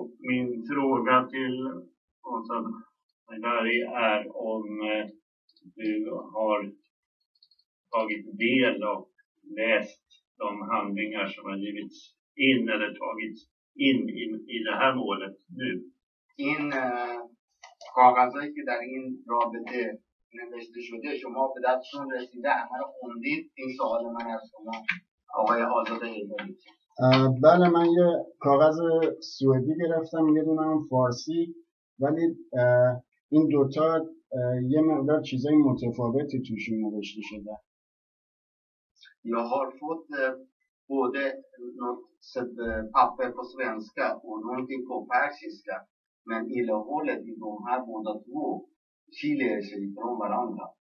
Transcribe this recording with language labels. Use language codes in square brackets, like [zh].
[sv] Min fråga till Åsa Berg är om du har tagit del och läst de handlingar som har givits in eller tagits in i det här målet nu. [fa] این کاغذهایی که در این رابطه نوشته شده شما به دستتون رسیده، همه رو خوندید؟ این سوال من از شما آقای آزاده ایداری. بله، من یه کاغذ سوئدی گرفتم، یه دونه هم فارسی، ولی این دوتا یه مقدار چیزای متفاوتی توشون نوشته شده. [sv] Jag har fått både något papper på svenska och någonting på persiska, men innehållet i de här båda två skiljer sig från varandra.